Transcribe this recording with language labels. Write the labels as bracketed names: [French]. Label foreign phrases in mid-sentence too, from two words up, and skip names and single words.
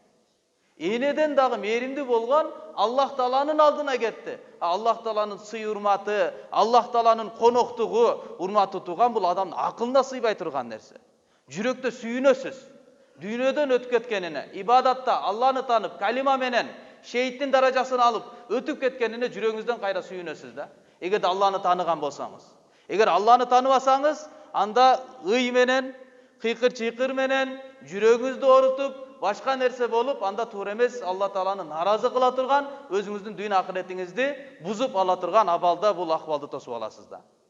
[Kyrgyz] Энеден дагы мээримдүү болгон Аллах Тааланын алдына кетти. Аллах Тааланын сый урматы, Аллах Тааланын коноктугу, урматтуу тууган, бул адамдын акылына сыйбай турган нерсе. Жүрөктө сүйүнөсүз. Дүйнөдөн өтүп кеткенине, ибадатта Алланы танып, калима менен шейиттин даражасын алып өтүп кеткенине жүрөгүңүздөн кайра сүйүнөсүз да. Эгерде Алланы тааныган болсаңыз. Эгер Алланы тааныбасаңыз, анда ый менен, кыйкыр-чыйкыр менен жүрөгүңүздү оорутуп, башка нерсе болуп, анда туура эмес, Алла Тааланы наразы кыла турган, өзүңүздүн дүйнө акыретиңизди бузуп ала турган абалда бул акыбалды тосуп аласыз да.